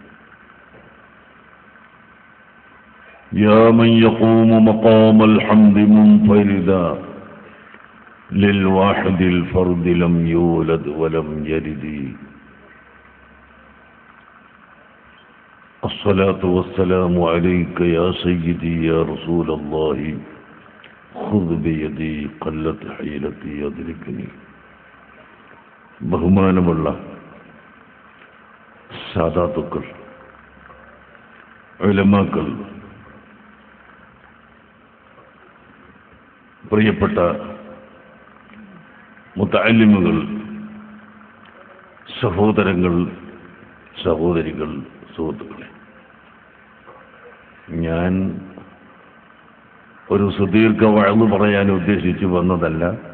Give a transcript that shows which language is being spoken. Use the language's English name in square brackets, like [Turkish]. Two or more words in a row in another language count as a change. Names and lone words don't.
[Arabic] يا من يقوم مقام الحمد منفردا للواحد الفرد لم يولد ولم يلد. الصلاة والسلام عليك يا سيدي يا رسول الله خذ بيدي قلت حيلتي يدركني. [Malayalam] ബഹുമാനമുള്ള സാദാത്തുക്കൾ, ഉലമാക്കൾ, പ്രിയപ്പെട്ട മുതഅല്ലിമുകൾ, സഹോദരങ്ങൾ, സഹോദരികൾ, സുഹൃത്തുക്കളെ, ഞാൻ ഒരു സുദീർഘ വഅദ് പറയാൻ ഉദ്ദേശിച്ചു വന്നതല്ല.